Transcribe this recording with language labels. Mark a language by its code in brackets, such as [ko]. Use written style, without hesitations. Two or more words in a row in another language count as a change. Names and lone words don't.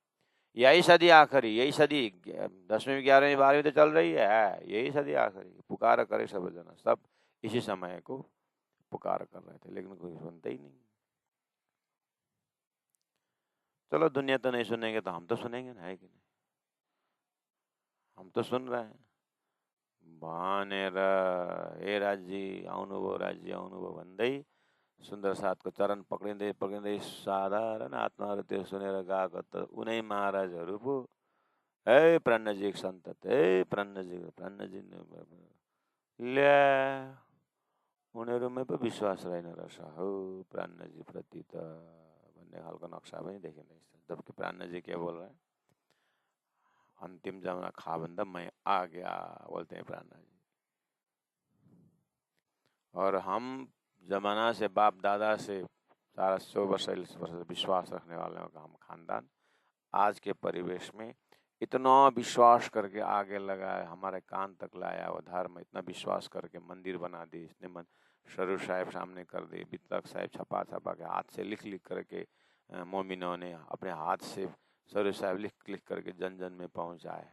[hi] यही सदी आखिरी, यही सदी 10वीं 11वीं 12वीं तो चल रही है, यही सदी आखिरी। पुकार करे सब जना, सब इसी समय को पुकार कर रहे थे, लेकिन कोई सुनते ही नहीं। चलो दुनिया तो नहीं सुनेंगे तो हम तो सुनेंगे ना, है कि नहीं? हम तो सुन रहे हैं। [ne] भनेर हे राज्य आउनुभयो, राज्य आउनुभयो भन्दै सुन्दर साथको चरण पक्रिँदै पक्रिँदै साधारण आत्माहरू त्यो सुनेर गएको त उनै महाराजहरू पो। हे प्राणनजिक सन्तत, हे प्राणनजिक ल्या उनीहरूमै पो विश्वास रहेन रहेछ हौ प्राणनजीप्रति त भन्ने खालको नक्सा पनि देखिँदैछ। [hi] जबकि प्राणनजी के बोल रहे हैं? अंतिम जमाना खा बंदा मैं आ गया बोलते हैं प्राणनजी। और हम जमाना से बाप दादा से 100 वर्ष विश्वास रखने वाले का हम खानदान आज के परिवेश में इतना विश्वास करके आगे लगाया, हमारे कान तक लाया वो धर्म, इतना विश्वास करके मंदिर बना दी इसने, स्वरूप साहिब सामने कर दी, बितक साहिब छपा छपा के हाथ से लिख लिख करके मोमिनों ने अपने हाथ से स्वरूप साहिब लिख लिख करके जन जन में पहुंचाए।